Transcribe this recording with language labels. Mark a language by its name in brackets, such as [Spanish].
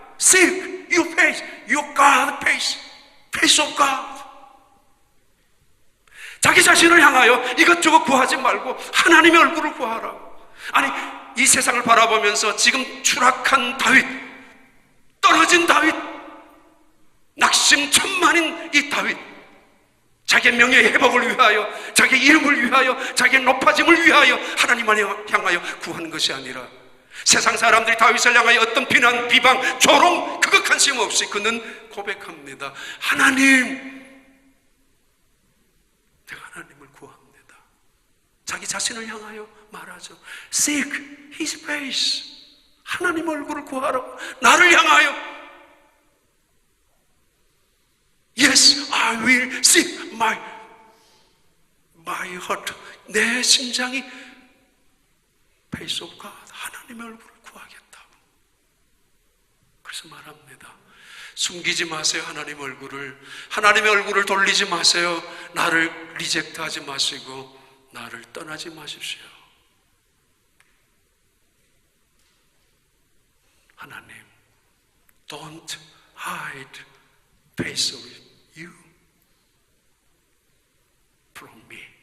[English] Seek your face, your God face, face of God. [Korean] 자기 자신을 향하여 이것저것 구하지 말고 하나님의 얼굴을 구하라고. 아니, 이 세상을 바라보면서 지금 추락한 다윗, 떨어진 다윗, 낙심천만인 이 다윗, 자기의 명예의 회복을 위하여, 자기의 이름을 위하여, 자기의 높아짐을 위하여 하나님을 향하여 구하는 것이 아니라 세상 사람들이 다윗을 향하여 어떤 비난, 비방, 조롱, 그거 관심 없이 그는 고백합니다. 하나님, 내가 하나님을 구합니다. 자기 자신을 향하여 말하죠. [English] Seek His face. [Korean] 하나님 얼굴을 구하라고. 나를 향하여 [English] Yes, I will seek my heart. [Korean] 내 심장이 [English] face of God, [Korean] 하나님의 얼굴을 구하겠다고. 그래서 말합니다. 숨기지 마세요. 하나님의 얼굴을 돌리지 마세요. 나를 리젝트하지 마시고 나를 떠나지 마십시오. [English] 하나님, don't hide face of you from me.